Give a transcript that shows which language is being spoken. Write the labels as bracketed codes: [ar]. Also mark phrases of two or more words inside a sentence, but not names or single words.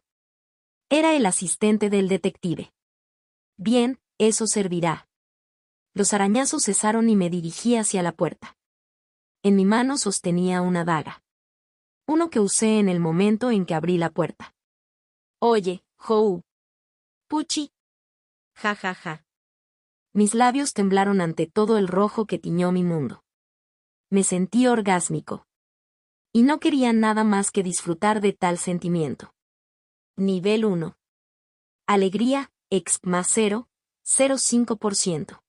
[es] Era el asistente del detective. Bien, eso servirá. Los arañazos cesaron y me dirigí hacia la puerta. En mi mano sostenía una daga. Uno que usé en el momento en que abrí la puerta. Oye, Hou. Puchi. Ja ja ja. Mis labios temblaron ante todo el rojo que tiñó mi mundo. Me sentí orgásmico. Y no quería nada más que disfrutar de tal sentimiento. Nivel 1. Alegría, exp más 0,05%.